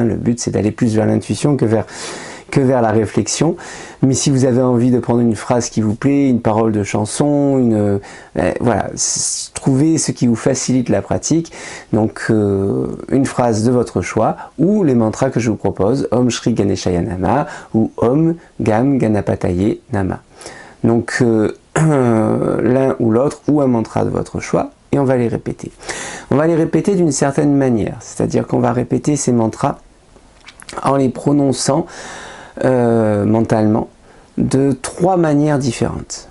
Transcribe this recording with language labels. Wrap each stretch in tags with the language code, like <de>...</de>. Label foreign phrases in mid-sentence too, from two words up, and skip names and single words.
<fr>Le but, c'est d'aller plus vers l'intuition que vers la réflexion. Mais si vous avez envie de prendre une phrase qui vous plaît, une parole de chanson, voilà, trouvez ce qui vous facilite la pratique. Donc une phrase de votre choix ou les mantras que je vous propose,</fr> <sa>ॐ श्री गणेशाय नमः ou ॐ गं गणपतये नमः.</sa> <fr>Donc l'un ou l'autre ou un mantra de votre choix et on va les répéter. On va les répéter d'une certaine manière, c'est-à-dire qu'on va répéter ces mantras en les prononçant mentalement de 3 manières différentes.</fr>